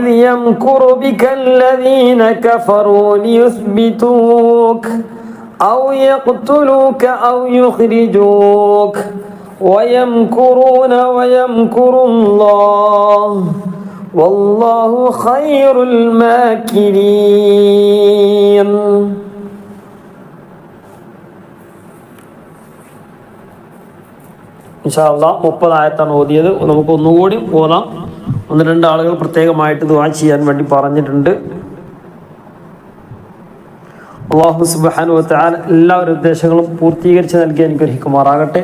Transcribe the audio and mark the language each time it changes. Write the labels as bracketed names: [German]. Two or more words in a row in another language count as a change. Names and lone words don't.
[Arabic] يمكر بك الذين كفروا ليثبتوك أو يقتلوك أو يخرجوك ويمكرون ويمكر الله والله خير الماكرين إن شاء الله [Malayalam] 30 ആയത്താണ് ഓതിയത്. നമുക്ക് ഒന്നുകൂടി ഓതാം. ഒന്ന് രണ്ട് ആളുകൾ പ്രത്യേകമായിട്ട് ദുആ ചെയ്യാൻ വേണ്ടി പറഞ്ഞിട്ടുണ്ട്. [Arabic] الله سبحانه وتعالى [Malayalam] എല്ലാവരുടെ ഉദ്ദേശങ്ങളും പൂർത്തീകരിച്ച് നൽകി അനുഗ്രഹിക്കുമാറാകട്ടെ.